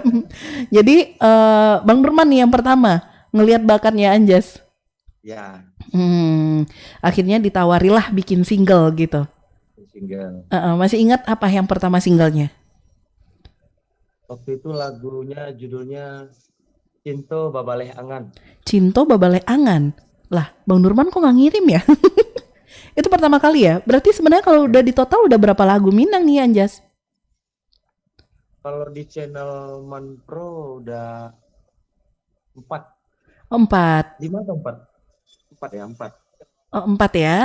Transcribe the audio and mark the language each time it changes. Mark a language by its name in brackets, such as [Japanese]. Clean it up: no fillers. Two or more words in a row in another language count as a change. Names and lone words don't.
[Indonesian] Jadi Bang Nurman nih yang pertama ngelihat bakatnya Anjas. Ya. Akhirnya ditawarilah bikin single gitu. Single. Masih ingat apa yang pertama singlenya? Waktu itu lagunya judulnya Cinto Babaleh Angan. Cinto Babaleh Angan. Lah, Bang Nurman kok nggak ngirim ya? Itu pertama kali ya? Berarti sebenarnya kalau udah di total udah berapa lagu Minang nih Anjas? Kalau di channel Manpro udah 4. 4. 5 atau 4? 4 ya, 4. Oh, 4 ya?